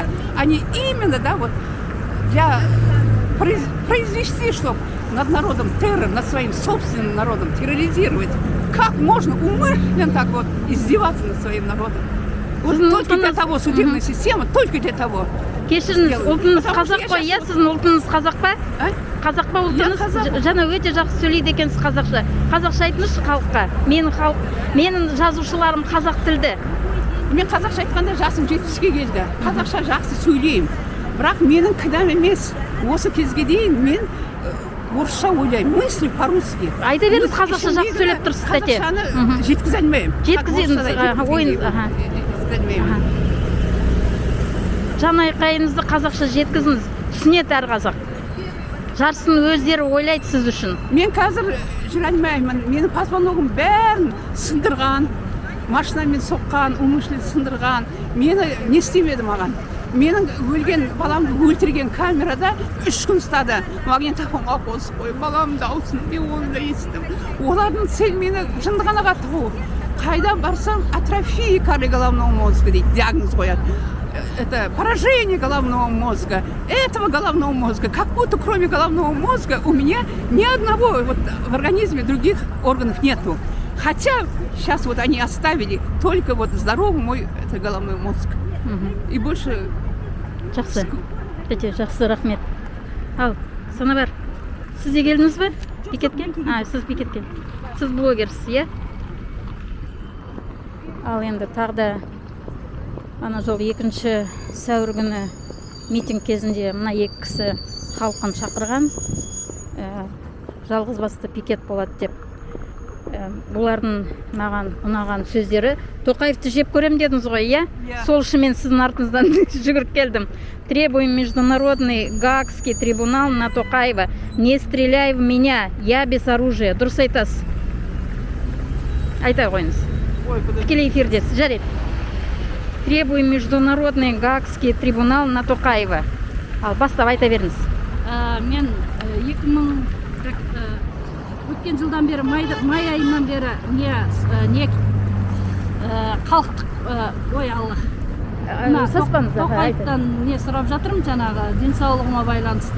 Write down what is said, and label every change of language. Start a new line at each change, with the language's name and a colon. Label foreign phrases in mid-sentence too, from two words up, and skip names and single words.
Russian: Они именно, да, вот для произвести, чтобы над народом террор, над своим собственным народом терроризировать. Как можно умышленно так вот издеваться над своим народом? Вот только для того судебная система, только для того.
Kazakh: Кешіріңіз, ұлтыңыз қазақ қой, иә, сіздің ұлтыңыз қазақ па? А? Қазақ па ұлтыңыз? Жаңа өте жақсы сөйлейді екенсіз қазақша. Қазақша айтыңызшы халыққа. Менің жазушыларым қазақ тілді. Мен қазақша айтқанда жасым 70-ге келді. Қазақша жақсы сөйлеймін. Бірақ менің кінәм емес. Осы кезге дейін мен орысша ойлаймын,
Russian: мыслю по-русски.
Kazakh: Айта беріңіз, қазақша жақсы сөйлеп тұрсыз, тәте. Қазақшаны жеткізе алмаймын. Жеткіземіз, ойын. Жан айқайыңызды қазақша жеткізіңіз. Түсінеді әр қазақ. Жарсын өздері ойлайды сіз үшін. Мен қазір жүре алмаймын. Менің позвоногым бәрін сындырған, машинамен соққан, умышленно сындырған. Мені не істемеді маған? Менің өлген баламды өлтірген камерада 3 күн ұстады. Магнитофонға қосып қойып, баламның дауысын мен оны да естідім. Олардың цель мені жындығанаға тығу. Қайда барсам,
Russian: атрофия коры головного мозга
Kazakh: дейді, диагноз қояды.
Russian: Это поражение головного мозга, этого головного мозга. Как будто кроме головного мозга у меня ни одного вот в организме других органов нету. Хотя сейчас вот они оставили только вот здоровый мой это головной мозг. И больше...
Kazakh: Жақсы. Тәте, жақсы, рахмет. Ал, Санабар, сіз де келдіңіз бе? Пикетке? Сіз пикетке. Сіз блогерсіз, иә? Ал енді тағы да ана жол 2 сәуір күні митинг кезінде мына 2 кісі халқын шақырған. Жалғыз басты пикет болады деп. Бұлардың маған ұнаған сөздері. Тоқаевты жеп көрем дедіңіз ғой, иә? Сол үшін мен сіздің артыңыздан жүгіріп келдім.
Russian: Требуем международный Гаагский трибунал на Токаева. Не стреляй в меня, я без оружия.
Kazakh: Дұрыс айтасыз. Айта қойыңыз. Тікелей эфирдесіз, жарайды.
Russian: Требуем международный Гаагский трибунал на Токаева.
Kazakh: Ал бастап айта беріңіз. Мен 2000 өткен жылдан бері май айынан бері не халықтық ой алла Тоқаевтан не сұрап жатырмын, жаңағы денсаулығыма байланысты.